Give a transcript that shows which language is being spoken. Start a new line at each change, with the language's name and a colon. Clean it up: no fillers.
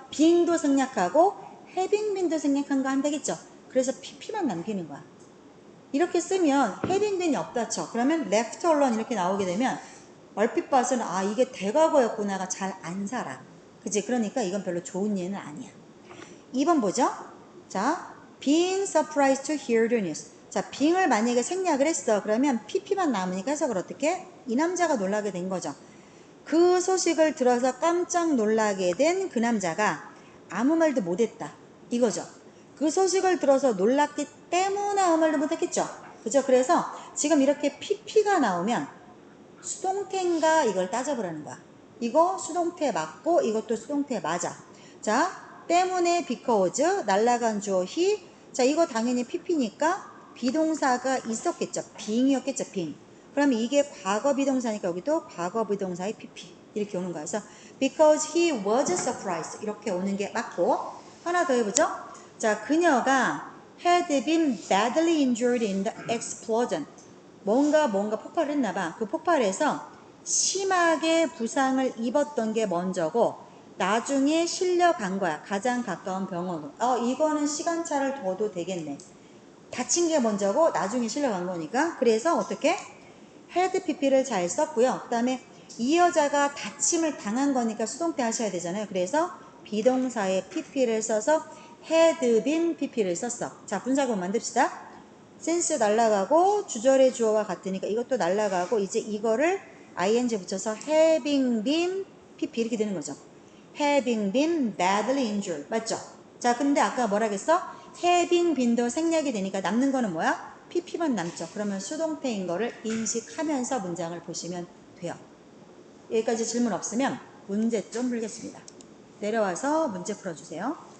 Korean: being도 생략하고 having been도 생략한 거 안 되겠죠? 그래서 pp만 남기는 거야. 이렇게 쓰면 having been이 없다 쳐. 그러면 left alone 이렇게 나오게 되면 얼핏 봐서는 아 이게 대과거였구나가 잘 안 살아. 그치? 그러니까 이건 별로 좋은 예는 아니야. 2번 보죠. 자,
English: being surprised to hear the news.
Korean: 자, being을 만약에 생략을 했어. 그러면 pp만 남으니까 해석을 어떻게? 이 남자가 놀라게 된 거죠. 그 소식을 들어서 깜짝 놀라게 된 그 남자가 아무 말도 못했다. 이거죠. 그 소식을 들어서 놀랐기 때문에 아무 말도 못했겠죠. 그죠? 그래서 지금 이렇게 pp가 나오면 수동태인가 이걸 따져보라는 거야. 이거 수동태 맞고 이것도 수동태 맞아. 자, 때문에 because 날라간 주어 he. 자, 이거 당연히 pp니까 비동사가 있었겠죠. being이었겠죠. being. 그럼 이게 과거 비동사니까 여기도 과거 비동사의 pp 이렇게 오는 거야. 그래서
English: because he was surprised
Korean: 이렇게 오는 게 맞고 하나 더 해보죠. 자, 그녀가
English: had been badly injured in the explosion.
Korean: 뭔가 폭발을 했나 봐. 그 폭발에서 심하게 부상을 입었던 게 먼저고 나중에 실려간 거야. 가장 가까운 병원으로. 이거는 시간차를 둬도 되겠네. 다친 게 먼저고 나중에 실려간 거니까. 그래서 어떻게? had pp를 잘 썼고요. 그 다음에 이 여자가 다침을 당한 거니까 수동태 하셔야 되잖아요. 그래서 비동사에 pp를 써서 had been pp를 썼어. 자, 분사구문 만듭시다. since 날라가고 주절의 주어와 같으니까 이것도 날라가고 이제 이거를 ing 붙여서 having been pp 이렇게 되는 거죠.
English: having been badly injured.
Korean: 맞죠? 자, 근데 아까 뭐라 그랬어? having been도 생략이 되니까 남는 거는 뭐야? pp만 남죠. 그러면 수동태인 거를 인식하면서 문장을 보시면 돼요. 여기까지 질문 없으면 문제 좀 풀겠습니다. 내려와서 문제 풀어주세요.